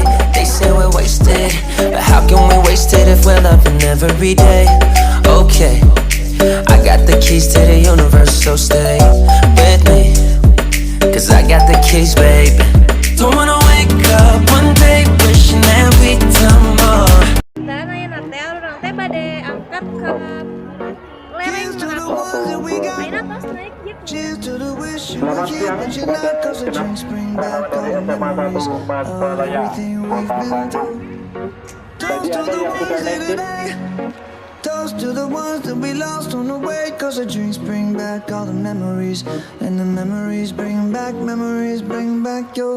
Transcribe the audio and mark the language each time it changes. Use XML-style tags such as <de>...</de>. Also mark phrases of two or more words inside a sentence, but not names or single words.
<en>They say we're wasted, but how can we waste it if we're loving every day? Okay, I got the keys to the universe, so stay with me, cause I got the keys, baby. Don't wanna wake up one day wishing that we'd done more.</en> <su>Dan ayeuna teh urang teh bade angkat ke lereng Manado. Ayeuna tos naik jeep.</su> <en>Cheers to the wish you were here, but you're not, cause the drinks bring back all the memories of everything we've been through. Toast to the ones in today. Toast to the ones that we lost on the way, cause the drinks bring back all the memories, and the memories bring back your.</en>